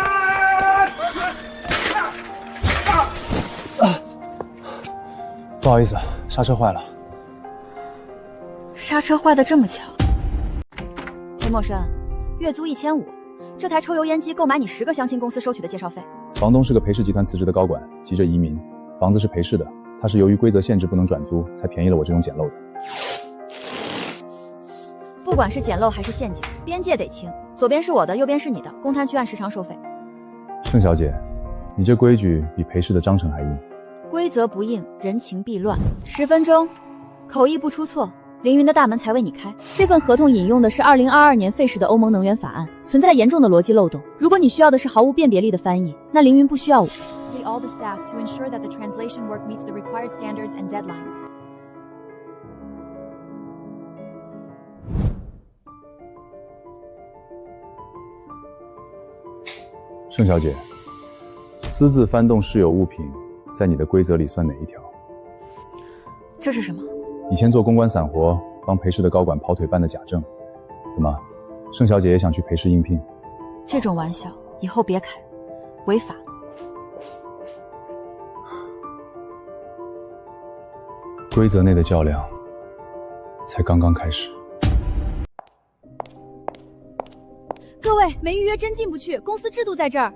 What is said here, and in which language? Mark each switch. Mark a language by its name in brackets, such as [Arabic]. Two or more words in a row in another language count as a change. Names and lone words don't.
[Chinese] 不好意思，剎車壞了。剎車壞得這麼巧？裴默笙，月租1500，這台抽油煙機購買你10個相親公司收取的介紹費。房東是個裴氏集團辭職的高管，急着移民，房子是裴氏的，他是由於規則限制不能轉租，才便宜了我這種撿漏的。不管是撿漏還是陷阱，邊界得清，左邊是我的，右邊是你的，公攤區按時長收費。盛小姐，你這規矩比裴氏的章程還硬。規則不硬，人情必亂。10分鐘，口譯不出錯，凌雲的大門才為你開。這份合同引用的是2022年廢止的歐盟能源法案，存在嚴重的邏輯漏洞。如果你需要的是毫無辨別力的翻譯，那凌雲不需要我。 [English] All the staff to ensure that the translation work meets the required standards and deadlines. [Chinese] 盛小姐，私自翻動室有物品，在你的規則裡算哪一條？這是什麼？以前做公關散活，幫裴氏的高管跑腿辦的假證。怎麼，盛小姐也想去裴氏應聘？這種玩笑以後別開，違法。規則內的較量才剛剛開始。各位，沒預約真進不去，公司制度在這兒。